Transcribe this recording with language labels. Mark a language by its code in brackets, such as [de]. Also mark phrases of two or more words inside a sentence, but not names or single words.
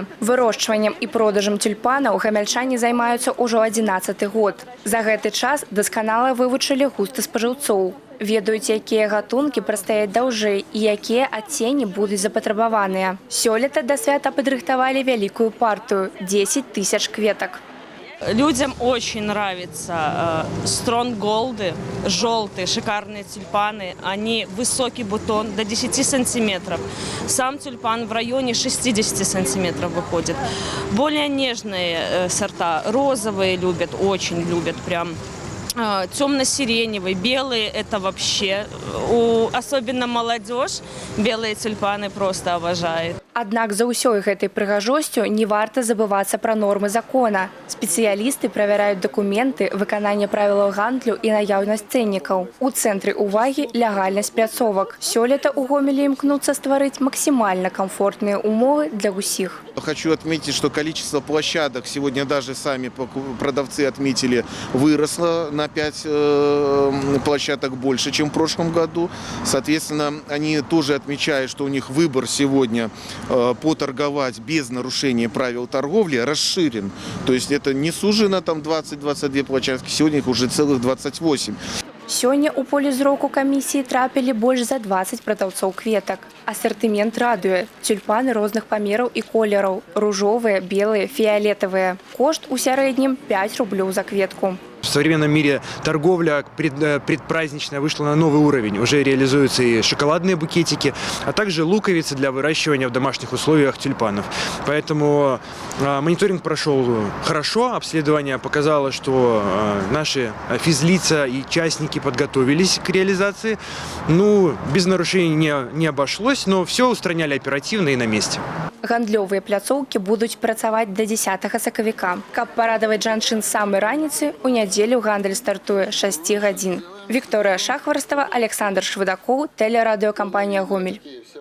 [be] Вырошчваннем і продажам тюльпанаў гамяльчане займаюцца ўжо 11-й год. За гэты час дасканала вывучылі густы спажыўцоў. Ведаюць, якія гатункі прастаяць даўжэй і якія адценні будуць запатрабаваныя. Сёлета да свята падрыхтавалі вялікую партыю – 10 тысяч кветак. [ru] Людям очень нравятся стронголды, желтые, шикарные тюльпаны. Они высокий бутон до 10 сантиметров. Сам тюльпан в районе 60 сантиметров выходит. Более нежные сорта, розовые любят, очень любят прям. Темно-сиреневый, белые – это вообще, особенно молодежь, белые тюльпаны просто обожает. [be] Аднак за ўсёй гэтай прыгажосцю не варта забывацца пра нормы закона. Спецыялісты правяраюць дакументы, выкананне правілаў гандлю і наяўнасць цэннікаў. У цэнтры ўвагі легальнасць пляцовак. Сёлета ў Гомелі імкнуцца стварыць [ru] максимально комфортные [be] умовы для усіх. [ru] Хочу отметить, что количество площадок сегодня даже сами продавцы отметили выросло на 5 площадок больше, чем в прошлом году. Соответственно, они тоже отмечают, что у них выбор сегодня поторговать без нарушения правил торговли расширен. То есть это не сужено там 20-22 площадки, сегодня их уже целых 28. [be] Сёння ў поле зроку камісіі трапілі больш за 20 прадаўцоў кветак. Асартымент радуе. Тюльпаны розных памераў і колераў. Ружовыя, белыя, фіялетавыя. Кошт у сярэднім 5 рублёў за кветку. [ru] В современном мире торговля предпраздничная вышла на новый уровень. Уже реализуются и шоколадные букетики, а также луковицы для выращивания в домашних условиях тюльпанов. Поэтому мониторинг прошел хорошо. Обследование показало, что наши физлица и частники подготовились к реализации. Ну, без нарушений не обошлось, но все устраняли оперативно и на месте. [be] Гандлёвыя пляцоўкі будуць працаваць да 10 сакавіка. Каб парадаваць жанчын з самай раніцы, у нядзелю гандаль стартуе 6 гадзін. Вікторыя Шахварстава, Александр Швыдакоў, тэлерадыёкампанія «Гомель».